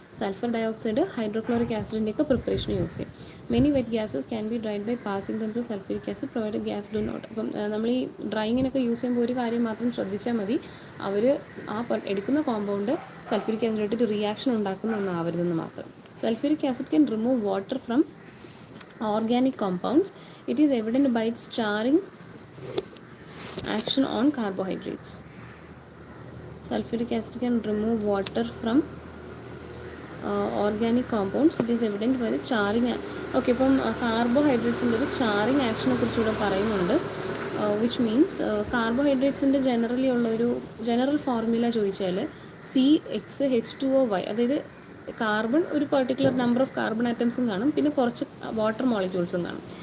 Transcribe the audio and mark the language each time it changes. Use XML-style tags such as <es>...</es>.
<ml>Sulphur dioxide, hydrochloric ആസിഡിൻ്റെയൊക്കെ preparation use ചെയ്യും.</ml> <en>Many wet gases can be dried by passing them to sulphuric acid provide gas do not.</en> <ml>അപ്പം നമ്മൾ ഈ ഡ്രൈയിങ്ങിനൊക്കെ use ചെയ്യുമ്പോൾ ഒരു കാര്യം മാത്രം ശ്രദ്ധിച്ചാൽ മതി, അവർ ആ എടുക്കുന്ന കോമ്പൗണ്ട് സൾഫ്യൂരിക് ആസിഡായിട്ട് റിയാക്ഷൻ ഉണ്ടാക്കുന്ന ഒന്നാവരുതെന്ന് മാത്രം.</ml> <en>Sulphuric acid can remove water from organic compounds. It is evident by its charring action on carbohydrates. Sulfuric acid can remove water from organic compounds. It is evident by the charring.</en> <ml>Okay, ഇപ്പം കാർബോഹൈഡ്രേറ്റ്സിൻ്റെ ഒരു ചാറിങ് ആക്ഷനെ കുറിച്ച് ഇവിടെ പറയുന്നുണ്ട്. Which means കാർബോഹൈഡ്രേറ്റ്സിൻ്റെ generally ഉള്ളൊരു general formula ചോദിച്ചാൽ CH2OY, അതായത് carbon ഒരു particular number of carbon ആറ്റംസും കാണും, പിന്നെ കുറച്ച് വാട്ടർ മോളിക്യൂൾസും കാണും.</ml>